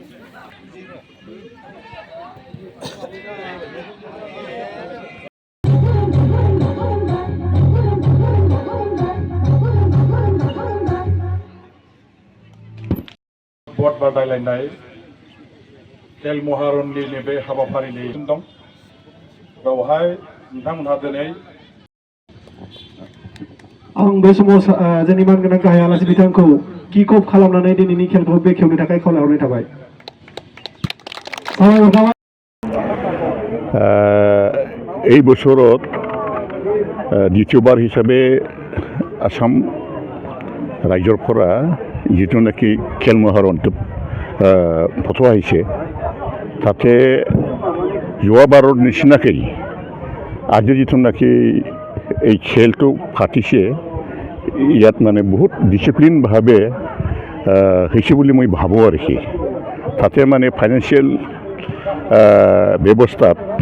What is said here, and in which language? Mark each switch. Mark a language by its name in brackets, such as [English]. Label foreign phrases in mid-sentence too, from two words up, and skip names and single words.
[Bodo] बर्ड बादायलायनाय खेल महारननि नैबे हाबाफारिनि दं बेवहाय नोंथांमोनहा दिनै आं बे समाव जोंनि मानगोनां गाहाय आलासि बिथांखौ [English] kick off [Bodo] खालामनानै दिनैनि खेलखौ बेखेवनो थाखाय खावलायहरनाय थाबाय। [Assamese] এই বছৰত দ্বিতীয়বাৰ হিচাপে আসাম ৰাজ্যৰ পৰা যিটো নেকি খেল মহাৰণটো পঠোৱা হৈছে তাতে যোৱাবাৰৰ নিচিনাকৈ আজি যিটো নেকি এই খেলটো পাতিছে ইয়াত মানে বহুত ডিচিপ্লিনভাৱে হৈছে বুলি মই ভাবোঁ আৰু কি তাতে মানে ফাইনেন্সিয়েল ব্যৱস্থাত